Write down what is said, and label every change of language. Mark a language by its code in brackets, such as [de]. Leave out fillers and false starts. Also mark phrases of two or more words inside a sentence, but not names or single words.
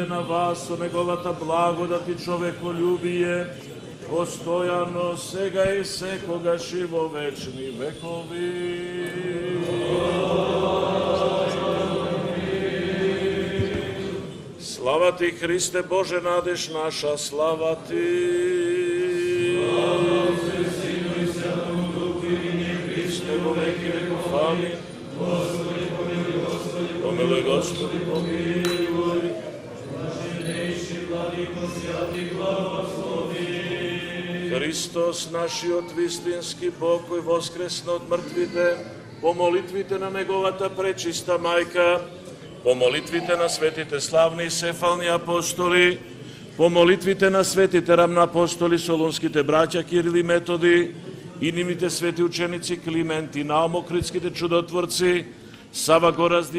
[mk] на вас со неговата благодат и човеколюбие, постојано сега и секогаш и во вечни векови. Слава Ти, Христе Боже, надеж наша, слава Ти. [cu] Слава Ти, Сину и Святому Духу и Христе во веки веков. Амин. Помилуй, Господи, помилуй. Блаженнейши владико, святи благослови. [mk] Христос, нашиот вистински Бог, кој воскресна од мртвите, по молитвите на неговата пречиста мајка, по молитвите на светите славни и сефални апостоли, по молитвите на светите рамноапостоли, солунските браќа Кирил и Методи, и нивните свети ученици Климент и Наум, Охридските чудотворци, Сава Горазди